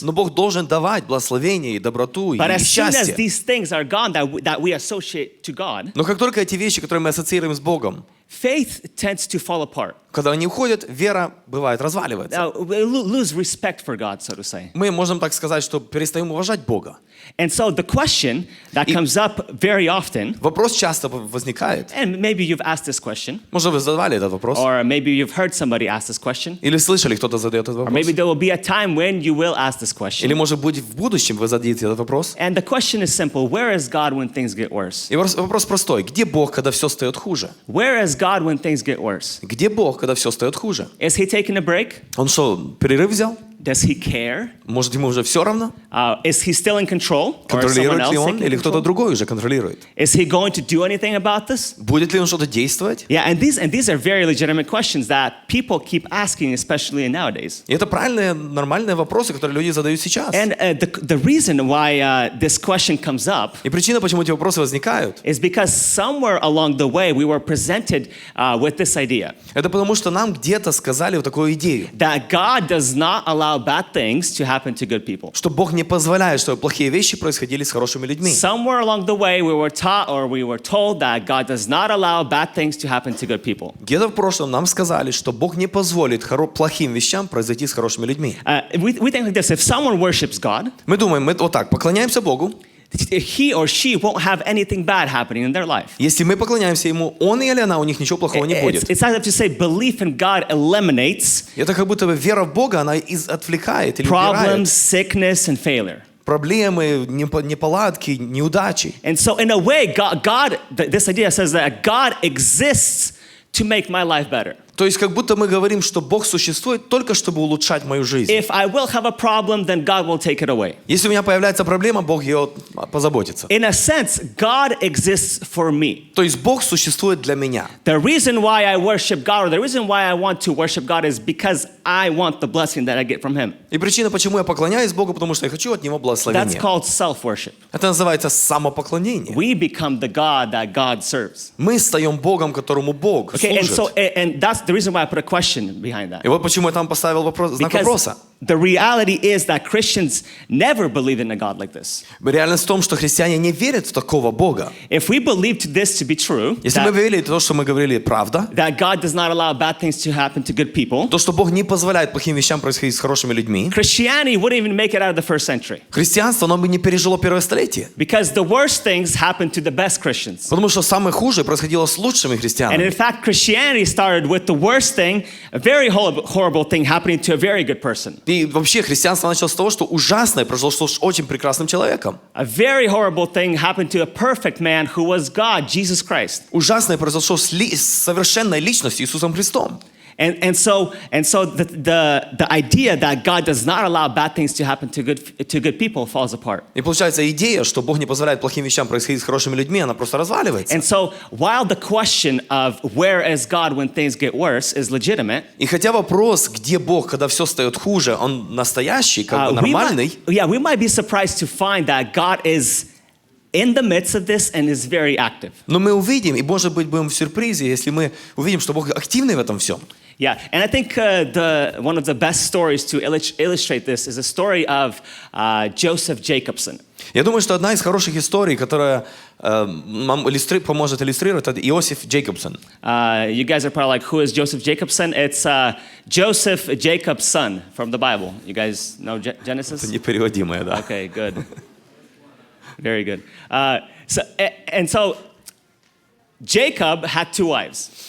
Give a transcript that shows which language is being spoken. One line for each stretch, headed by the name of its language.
Russian: Но Бог должен давать благословение и доброту и
English: But as soon as
Russian: счастье.
English: these things are gone that we associate to God,
Russian: Но как только эти вещи, которые мы ассоциируем с Богом,
English: faith tends to fall apart.
Russian: когда они уходят, вера бывает разваливается.
English: We lose respect for God, so to say.
Russian: Мы можем так сказать, что перестаем уважать Бога.
English: And so the question that comes up very often,
Russian: Вопрос часто возникает.
English: and maybe you've asked this question,
Russian: Может, вы задавали этот вопрос?
English: or maybe you've heard somebody ask this question,
Russian: Или слышали, кто-то задает этот
English: or
Russian: вопрос?
English: maybe there will be a time when you will ask this question.
Russian: Или, может быть, в будущем вы зададите этот вопрос?
English: And the question is simple: where is God when things get worse?
Russian: И вопрос простой. Где Бог, когда все стает хуже?
English: Where is God when things get worse?
Russian: Где Бог, когда все стает хуже?
English: Is he taking a break?
Russian: Он что, перерыв взял?
English: Does he care?
Russian: Может, ему уже все равно?
English: Is he still in control? Or is someone
Russian: Контролирует
English: else
Russian: ли он?
English: taking
Russian: Или кто-то
English: control?
Russian: другой уже контролирует?
English: Is he going to do anything about this?
Russian: Будет ли он что-то действовать?
English: Yeah, and these are very legitimate questions that people keep asking, especially nowadays.
Russian: И это правильные, нормальные вопросы, которые люди задают сейчас.
English: And the reason why this question comes up
Russian: И причина, почему эти вопросы возникают,
English: is because somewhere along the way we were presented with this idea
Russian: это потому, что нам где-то сказали вот такую идею,
English: that God does not allow bad things to happen to good people.
Russian: что Бог не позволяет, чтобы плохие вещи происходили с хорошими людьми.
English: Somewhere along the way we were taught or we were told that God does not allow bad things to happen to good people.
Russian: Где-то в прошлом нам сказали, что Бог не позволит плохим вещам произойти с хорошими людьми.
English: We think like this: if someone worships God,
Russian: Мы думаем, мы вот так, поклоняемся Богу.
English: he or she won't have anything bad happening in their life.
Russian: Если мы поклоняемся Ему, он или она, у них ничего плохого не будет.
English: It's as if to say belief in God eliminates
Russian: Это как будто бы вера в Бога, она отвлекает или
English: problems,
Russian: убирает
English: sickness, and failure.
Russian: проблемы, неполадки, неудачи.
English: And so, in a way, this idea says that God exists to make my life better.
Russian: То есть как будто мы говорим, что Бог существует только чтобы улучшать мою жизнь.
English: If I will have a problem, then God will take it away.
Russian: Если у меня появляется проблема, Бог ее позаботится.
English: In a sense, God exists for me.
Russian: То есть Бог существует для меня.
English: The reason why I worship God, or the reason why I want to worship God, is because I want the blessing that I get from Him.
Russian: И причина, почему я поклоняюсь Богу, потому что я хочу от Него
English: That's
Russian: благословения.
English: called self-worship.
Russian: Это называется самопоклонение.
English: We become the God that God serves.
Russian: Мы стаем Богом, которому Бог
English: Okay,
Russian: служит.
English: and that's the reason why I put a question behind that.
Russian: И вот почему я там поставил знак
English: Because
Russian: вопроса.
English: the reality is that Christians never believe in a God like this.
Russian: Реальность в том, что христиане не верят в такого Бога.
English: If we believed this to be true,
Russian: Если мы верили в то, что мы говорили, правда,
English: that God does not allow bad things to happen to good people,
Russian: то, что Бог не позволяет плохим вещам происходить с хорошими людьми,
English: Christianity wouldn't even make it out of the first century.
Russian: христианство, оно бы не пережило первое столетие.
English: Because the worst things happen to the best Christians.
Russian: Потому что самое худшее происходило с лучшими
English: And in
Russian: христианами.
English: fact, Christianity started with the worst thing, a very horrible thing happening to a very good person.
Russian: И вообще христианство началось с того, что ужасное произошло с очень прекрасным человеком.
English: A very horrible thing happened to a perfect man who was God, Jesus Christ.
Russian: Ужасное произошло с совершенной личностью Иисусом Христом.
English: And so the idea that God does not allow bad things to happen to good people falls apart.
Russian: И получается идея, что Бог не позволяет плохим вещам происходить с хорошими людьми, она просто разваливается.
English: And so while the question of where is God when things get worse is legitimate,
Russian: И хотя вопрос, где Бог, когда все стает хуже, он настоящий, как бы нормальный,
English: we might be surprised to find that God is in the midst of this and is very active.
Russian: но мы увидим, и может быть будем в сюрпризе, если мы увидим, что Бог активный в этом всем.
English: Yeah, and I think one of the best stories to illustrate this is a story of Joseph Jacobson.
Russian: Я думаю, что одна из хороших историй, которая нам поможет иллюстрировать, это Иосиф Джейкобсон.
English: You guys are probably like, who is Joseph Jacobson? It's Joseph, Jacob's son from the Bible. You guys know Genesis?
Russian: Это непереводимое, да.
English: Okay, good. Very good. So Jacob had two wives.